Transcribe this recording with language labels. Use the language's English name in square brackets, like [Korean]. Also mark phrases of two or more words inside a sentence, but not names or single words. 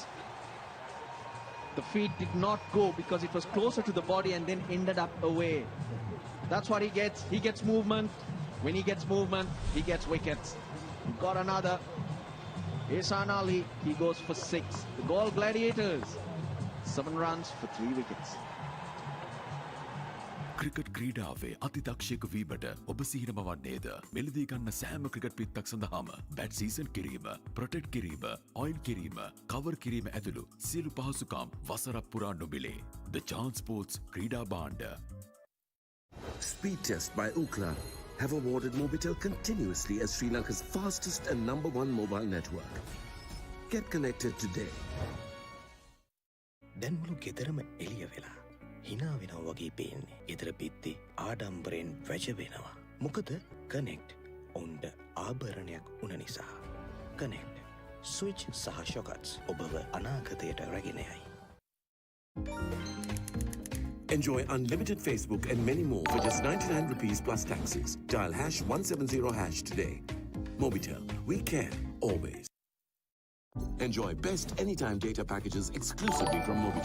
[English] The feet did not go because it was closer to the body and then ended up away. That's what he gets. He gets movement. When he gets movement, he gets wickets. Got another. Ihsan Ali, he goes for 6. The Galle Gladiators, 7 runs for 3 wickets. [Sinhala] ක්‍රිකට් ක්‍රීඩාවේ අතිදක්ෂයක වීමට ඔබ සිහිනම වන්නේද? මෙලදී ගන්න සෑම ක්‍රිකට් පිත්තක් සඳහාම [English] bat season [Sinhala] කිරීම, ප්‍රොටෙක්ට් කිරීම, ඔයිල් කිරීම, කවර් කිරීම ඇතුළු සියලු පහසුකම් වසරක් පුරා නොමිලේ. The Chance Sports ක්‍රීඩා භාණ්ඩ. [English] Speed Test by Ookla have awarded Mobitel continuously as Sri Lanka's fastest and #1 mobile network. Get connected today. [Sinhala] දැන් මුළු ගෙදරම එළිය වෙලා හිනා වෙනවා වගේ පේන්නේ. ගෙදර පිත්ති ආඩම්බරෙන් වැජ වෙනවා. මොකද කනෙක්ට් ඔවුන්ට ආභරණයක් වුණ නිසා. කනෙක්ට් ස්විච් සහ ෂොකට්ස් ඔබව අනාගතයට රැගෙන යයි. [English] Enjoy unlimited Facebook and many more for just 99 rupees plus taxes. Dial #170# today. Mobitel, we care always. Enjoy best anytime data packages exclusively from Mobitel.